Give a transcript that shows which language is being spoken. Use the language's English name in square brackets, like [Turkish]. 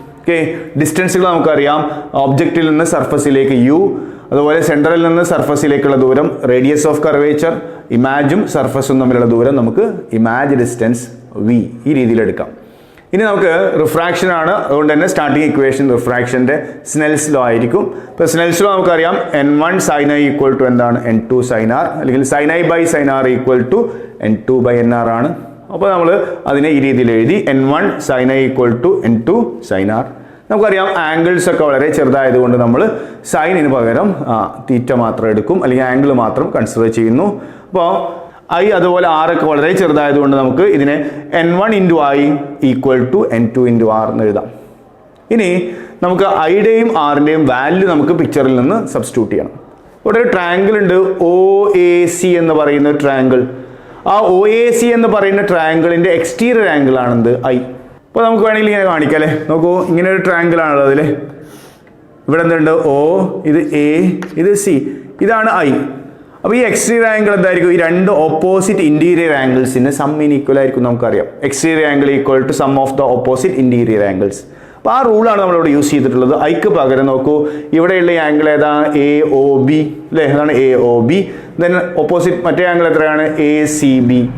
[Malayalam] Okay, ഡിസ്റ്റൻസുകൾ നമുക്കറിയാം. ഒബ്ജക്റ്റിൽ നിന്ന് സർഫസിലേക്ക് U, അതുപോലെ സെൻറ്ററിൽ നിന്ന് സർഫസിലേക്കുള്ള ദൂരം റേഡിയസ് ഓഫ് കർവേച്ചർ, ഇമാജും സർഫസും തമ്മിലുള്ള ദൂരം നമുക്ക് ഇമാജ് ഡിസ്റ്റൻസ് V ഈ രീതിയിൽ എടുക്കാം. ഇനി നമുക്ക് റിഫ്രാക്ഷൻ ആണ്. അതുകൊണ്ട് തന്നെ സ്റ്റാർട്ടിങ് ഇക്വേഷൻ റിഫ്രാക്ഷൻ്റെ സ്നെൽസ് ലോ ആയിരിക്കും. ഇപ്പോൾ സ്നെൽസ് ലോ നമുക്കറിയാം N1 sin I equal to എന്താണ് N2 sin R, അല്ലെങ്കിൽ sin I by sin R equal to N2 by NR ആണ്. അപ്പോൾ നമ്മൾ അതിനെ ഈ രീതിയിൽ എഴുതി N1 sin I equal to N2 sin R. നമുക്കറിയാം ആംഗിൾസ് ഒക്കെ വളരെ ചെറുതായതുകൊണ്ട് നമ്മൾ സൈനിന് പകരം തീറ്റ മാത്രം എടുക്കും, അല്ലെങ്കിൽ ആംഗിൾ മാത്രം കൺസിഡർ ചെയ്യുന്നു. അപ്പോൾ I അതുപോലെ R ഒക്കെ വളരെ ചെറുതായതുകൊണ്ട് നമുക്ക് ഇതിനെ N1 into I equal to N2 into R എന്ന് എഴുതാം. ഇനി നമുക്ക് ഐയുടെയും ആറിൻ്റെയും വാല്യൂ നമുക്ക് പിക്ചറിൽ നിന്ന് സബ്സ്റ്റിറ്റ്യൂട്ട് ചെയ്യണം. ഇവിടെ ഒരു ട്രയാങ്കിൾ ഉണ്ട്, OAC എന്ന് പറയുന്ന ഒരു ട്രയാങ്കിൾ. ആ OAC എന്ന് പറയുന്ന ട്രയാങ്കിളിൻ്റെ എക്സ്റ്റീരിയർ ആംഗിൾ ആണെന്ത് I. അപ്പോൾ നമുക്ക് വേണമെങ്കിൽ ഇങ്ങനെ കാണിക്കാം അല്ലേ. നോക്കൂ, ഇങ്ങനെ ഒരു ട്രയാങ്കിൾ ആണല്ലോ അതിൽ. ഇവിടെ എന്തുണ്ട്? O, ഇത് A, ഇത് C, ഇതാണ് I. അപ്പോൾ ഈ എക്സ്റ്റീരിയർ ആംഗിൾ എന്തായിരിക്കും? ഈ രണ്ട് ഓപ്പോസിറ്റ് ഇൻറ്റീരിയർ ആംഗിൾസിന് സം ഈക്വൽ ആയിരിക്കും. നമുക്കറിയാം [English] Exterior angle equal to sum of the opposite interior angles. [Malayalam] അപ്പോൾ ആ റൂളാണ് നമ്മളിവിടെ യൂസ് ചെയ്തിട്ടുള്ളത്. ഐക്ക് പകരം നോക്കൂ, ഇവിടെയുള്ള ഈ ആംഗിൾ ഏതാണ്? AOB അല്ലേ, അതാണ് AOB. ദെൻ ഓപ്പോസിറ്റ് മറ്റേ ആംഗിൾ എത്രയാണ്? ACB.